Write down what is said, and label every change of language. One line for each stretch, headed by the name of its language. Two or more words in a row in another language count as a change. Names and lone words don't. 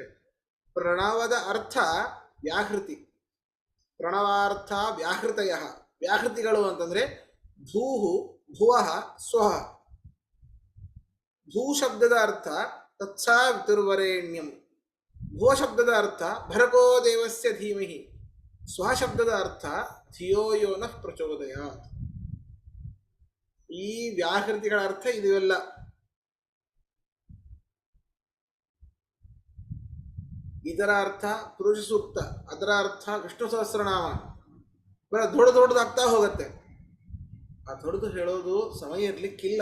Kannada: ಪ್ರಣವದ ಅರ್ಥ ವ್ಯಾಹೃತಿ,
Sanskrit: ಪ್ರಣವಾರ್ಥ ವ್ಯಾಹೃತಯ.
Kannada: ವ್ಯಾಹೃತಿಗಳು ಅಂತಂದ್ರೆ
Sanskrit: ಭೂಹು, ಭುವಃ, ಸ್ವಃ.
Kannada: ಭೂ ಶಬ್ದದ ಅರ್ಥ ತತ್ಸಾವಿತುರ್ವರೆಣ್ಯಂ. ಭುವ ಶಬ್ದದ ಅರ್ಥ
Sanskrit: ಭರ್ಗೋ ದೇವಸ್ಯ ಧೀಮಹಿ. ಸ್ವಃ
Kannada: ಶಬ್ದದ ಅರ್ಥ
Sanskrit: ಧಿಯೋ ಯೋ ನಃ ಪ್ರಚೋದಯಾತ್.
Kannada: ಈ ವ್ಯಾಹೃತಿಗಳ ಅರ್ಥ ಇದುವೆಲ್ಲ. ಇದರ ಅರ್ಥ ಪುರುಷ ಸೂಕ್ತ, ಅದರ ಅರ್ಥ ವಿಷ್ಣು ಸಹಸ್ರನಾಮ. ಬರ ದೊಡ್ಡದಾಗ್ತಾ ಹೋಗುತ್ತೆ. ಆ ದೊಡ್ಡದು ಹೇಳೋದು ಸಮಯ ಇರ್ಲಿಕ್ಕಿಲ್ಲ.